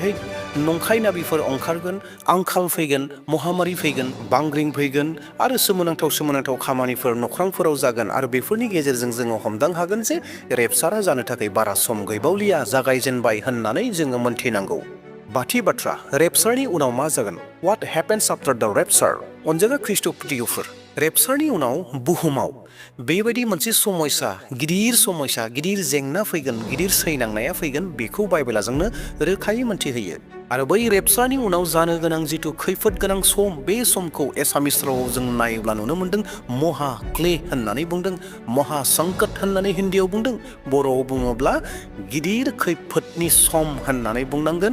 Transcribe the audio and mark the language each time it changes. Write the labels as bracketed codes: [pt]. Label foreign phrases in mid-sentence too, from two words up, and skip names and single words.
[brx] जेरैहाय नंखाय नाबिफोर ओंखारगोन, आंखाल फैगोन, महामारि फैगोन, बांग्रिं फैगोन आरो सोमोनांथाव खामानिफोर नख्रांफोराव जागोन आरो बेफोरनि गेजेरजों जोङो हमदां हागोन जे रेपचारा जानो थाखाय बारा सम गैबावलिया, जागायजेनबाय होननानै जोङो मोनथिनांगौ। बाथि बाथ्रा, रेपचारनि उनाव मा जागोन? [en] What happens after the rapture? [brx] अनजागा ख्रीष्टफोर, रेपचारनि उनाव बुहुमाव बेबायदि मोनसे समयसा, गिदिर जेंना फैगोन, गिदिर सैनांनाया फैगोन, बेखौ बाइबेला जोंनो रोखायै मोनथिहोयो। आरो बै रेपचारनि उनाव जानो गोनां जिथु खैफोद गोनां सम, बे समखौ एसामिस रावाव जों नायोब्ला नुनो मोनदों [as] महा क्ले [brx] होननानै बुंदों, [hi] महा संकट [brx] होननानै हिन्दीयाव बुंदों, बर'आव बुङोब्ला गिदिर खैफोदनि सम होननानै बुंनांगोन।